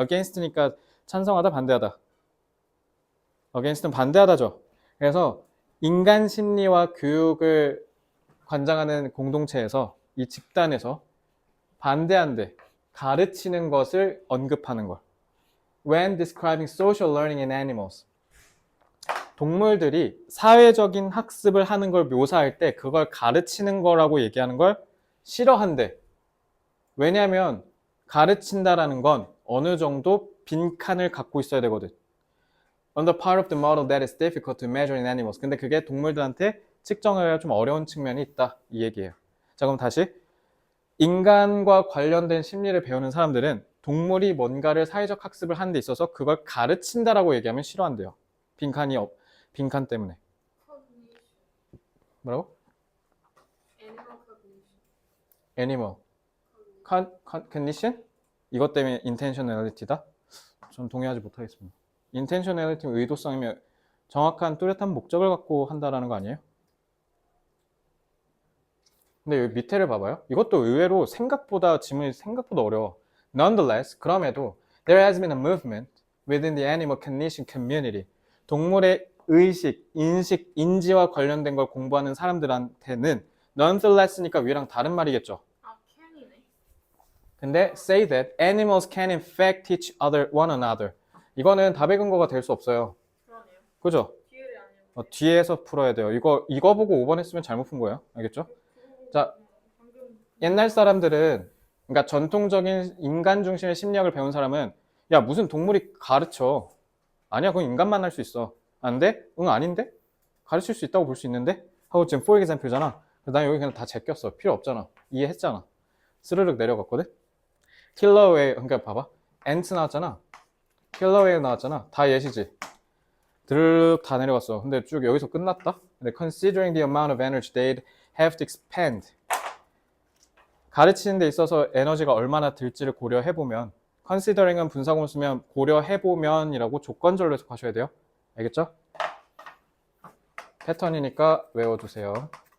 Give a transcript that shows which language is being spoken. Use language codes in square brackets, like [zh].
[ko] against니까 찬성하다, 반대하다. against는 반대하다죠. 그래서 인간 심리와 교육을 관장하는 공동체에서 이 집단에서 반대한대, 가르치는 것을 언급하는 걸. [en] When describing social learning in animals. [ko] 동물들이 사회적인 학습을 하는 걸 묘사할 때 그걸 가르치는 거라고 얘기하는 걸 싫어한대. 왜냐하면 가르친다라는 건 어느 정도 빈칸을 갖고 있어야 되거든. [en] On the part of the model that is difficult to measure in animals. [ko] 근데 그게 동물들한테 측정하기가 좀 어려운 측면이 있다. 이 얘기예요. 자, 그럼 다시. 인간과 관련된 심리를 배우는 사람들은 동물이 뭔가를 사회적 학습을 하는 데 있어서 그걸 가르친다라고 얘기하면 싫어한대요. 빈칸 때문에. [en] Cognition. [ko] 뭐라고? [en] Animal cognition. Animal. Condition? [ko] 이것 때문에 intentionality다? 전 동의하지 못하겠습니다. intentionality는 의도성이면 정확한 뚜렷한 목적을 갖고 한다라는 거 아니에요? 근데 여기 밑에를 봐봐요. 이것도 의외로 지문이 생각보다 어려워. [en] Nonetheless, [ko] 그럼에도 [en] there has been a movement within the animal cognition community. [ko] 동물의 의식, 인식, 인지와 관련된 걸 공부하는 사람들한테는 nonetheless니까 위랑 다른 말이겠죠. can이네. 근데 [en] say that animals can in fact teach one another. [ko] 이거는 답의 근거가 될 수 없어요. 그러네요. 그죠? 뒤를 안 해요. 뒤에서 풀어야 돼요. 이거 보고 5번 했으면 잘못 푼 거예요. 알겠죠? 자, 방금 옛날 사람들은, 그러니까 전통적인 인간 중심의 심리학을 배운 사람은, 야, 무슨 동물이 가르쳐. 아니야, 그건 인간만 할 수 있어. 안 돼? 응, 아닌데? 가르칠 수 있다고 볼 수 있는데? 하고 지금 [en] for example [ko] 잖아. 난 여기 그냥 다 제꼈어. 필요 없잖아. 이해했잖아. 스르륵 내려갔거든? 킬러 웨일, 그러니까 봐봐. 앤트 나왔잖아. 킬러 웨일 나왔잖아. 다 예시지. 드르륵 다 내려갔어. 근데 쭉 여기서 끝났다? 근데 [en] considering the amount of energy they'd have to expend. [ko] 가르치는 데 있어서 에너지가 얼마나 들지를 고려해보면 considering은 분사구문 쓰면 고려해보면이라고 조건절로 해석하셔야 돼요. 알겠죠? 패턴이니까 외워두세요.